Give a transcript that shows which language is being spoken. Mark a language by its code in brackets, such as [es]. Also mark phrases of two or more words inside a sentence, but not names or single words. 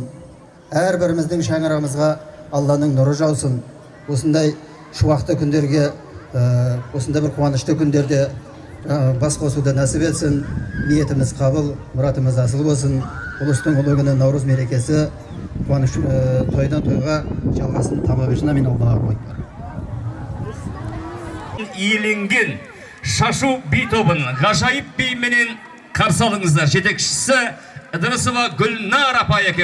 [kk] Әрбіріміздің шаңырағымызға Алланың нұры жаусын. Осындай шуақты күндерге, осындай бір қуанышты күндерде бас қосуды нәсіп етсін. Ниетіміз қабыл, мұратымыз асыл болсын. Ұлыстың ұлы күні Наурыз мерекесі қуаныш тойдан тойға жалғасын таба берсін. [ar] آمين. الله أكبر. [kk] Иеленген шашу би тобын ғажайып бименен қарсы алыңыздар. Жетекшісі Ыдырысова Гүлнар апай екен.